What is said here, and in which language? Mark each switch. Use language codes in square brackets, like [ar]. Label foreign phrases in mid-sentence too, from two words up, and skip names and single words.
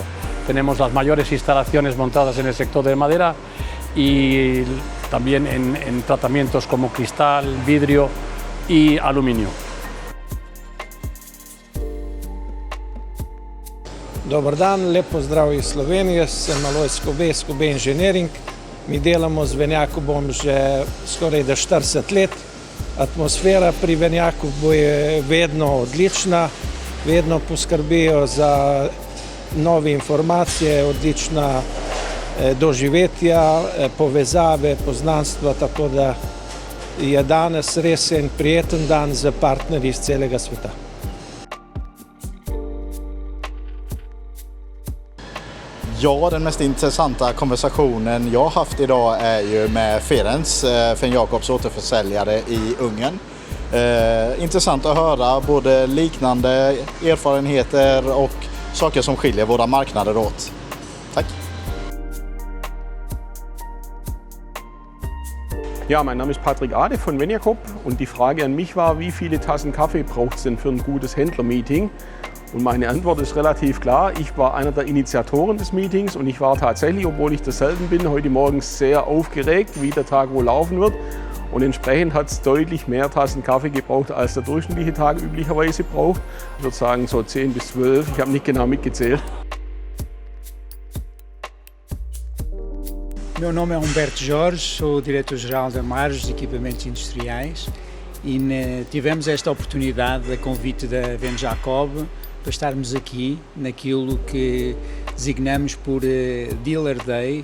[es] Tenemos las mayores instalaciones montadas en el sector de madera y también en tratamientos como cristal, vidrio y aluminio. [sl] Dobar dan, lep pozdrav iz Slovenije, sem Alojz Skobe, Skobe Engineering. Mi delamo z Ven Jacobom že skoraj 40 let. Atmosfera pri Ven Jacobu je vedno odlična, vedno poskrbijo za nove informacije, odlična doživetja, povezave, poznanstva, tako da je danes res en prijeten dan za partnerji iz celega sveta. [sv] Ja, den mest intressanta konversationen jag har haft idag är ju med Ferenc, Ven Jacobs återförsäljare i Ungern. Intressant att höra både liknande erfarenheter och saker som skiljer våra marknader åt. Tack! [de] Ja, mein Name ist Patrick Ade von Ven Jacob und die Frage an mich war, wie viele Tassen Kaffee braucht es denn für ein gutes Händlermeeting? Und meine Antwort ist relativ klar. Ich war einer der Initiatoren des Meetings und ich war tatsächlich, obwohl ich das selten bin, heute Morgen sehr aufgeregt, wie der Tag wohl laufen wird. Und entsprechend hat es deutlich mehr Tassen Kaffee gebraucht, als der durchschnittliche Tag üblicherweise braucht. Ich würde sagen so 10 bis 12, ich habe nicht genau mitgezählt. [pt] Meu nome é Humberto Jorge, sou diretor-geral da Marges de Equipamentos Industriais e tivemos esta oportunidade, a convite da Ven Jacob, para estarmos aqui naquilo que designamos por Dealer Day,